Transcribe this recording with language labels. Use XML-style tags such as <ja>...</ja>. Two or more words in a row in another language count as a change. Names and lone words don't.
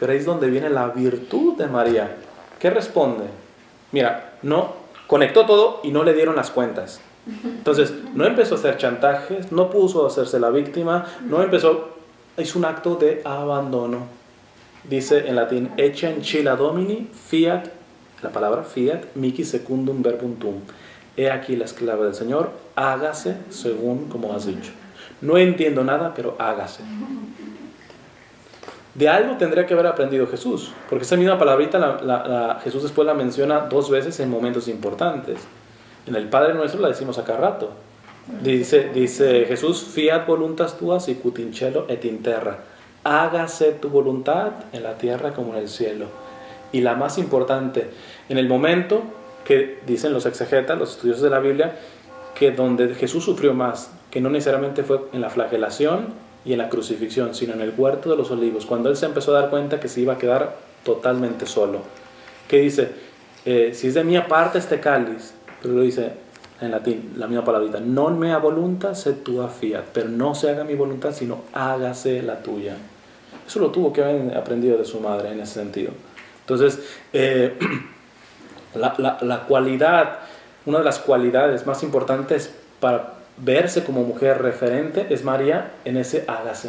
<es>Pero ahí es donde viene la virtud de María. ¿Qué responde? Mira, no conectó todo y no le dieron las cuentas. Entonces, no empezó a hacer chantajes, no puso a hacerse la víctima, no empezó, hizo un acto de abandono. Dice en latín,</es> <la>ecce ancilla Domini, fiat,</la> <es>la palabra</es> <la>fiat, mihi secundum verbum tuum.</la> <es>He aquí la esclava del Señor, hágase según como has dicho. No entiendo nada, pero hágase. De algo tendría que haber aprendido Jesús, porque esa misma palabrita Jesús después la menciona 2 veces en momentos importantes. En el Padre Nuestro la decimos a cada rato. Dice Jesús,</es> <la>fiat voluntas tua sicut in cielo et in terra.</la> <es>Hágase tu voluntad en la tierra como en el cielo. Y la más importante, en el momento que dicen los exegetas, los estudiosos de la Biblia, que donde Jesús sufrió más, que no necesariamente fue en la flagelación y en la crucifixión, sino en el huerto de los olivos, cuando él se empezó a dar cuenta que se iba a quedar totalmente solo. ¿Qué dice? Si es de mí aparte este cáliz, pero lo dice en latín, la misma palabrita,</es> <la>non mea voluntas sed tua fiat,</la> <es>pero no se haga mi voluntad, sino hágase la tuya. Eso lo tuvo que haber aprendido de su madre en ese sentido. Entonces, la cualidad, una de las cualidades más importantes para verse como mujer referente es María en ese hágase.</es>